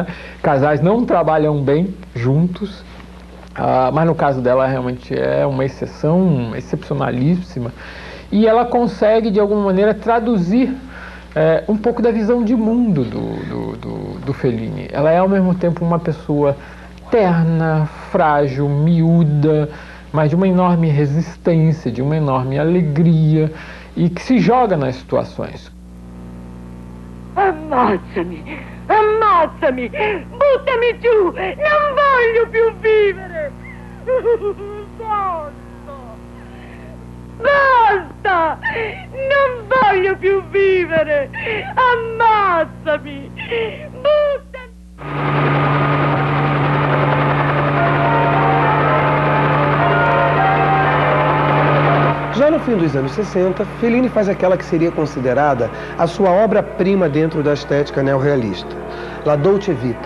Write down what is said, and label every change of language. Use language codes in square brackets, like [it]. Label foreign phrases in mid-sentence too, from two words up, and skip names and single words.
[pt] Casais não trabalham bem juntos, mas no caso dela realmente é uma exceção excepcionalíssima, e ela consegue de alguma maneira traduzir um pouco da visão de mundo do Fellini. Ela é ao mesmo tempo uma pessoa terna, frágil, miúda, mas de uma enorme resistência, de uma enorme alegria, e que se joga nas situações. [it] Ammazzami! Ammazzami! Buttami giù! Non voglio più vivere! Basta! Non voglio più vivere! Ammazzami! Buttami! [pt] Já no fim dos anos 60, Fellini faz aquela que seria considerada a sua obra-prima dentro da estética neorrealista, La Dolce Vita.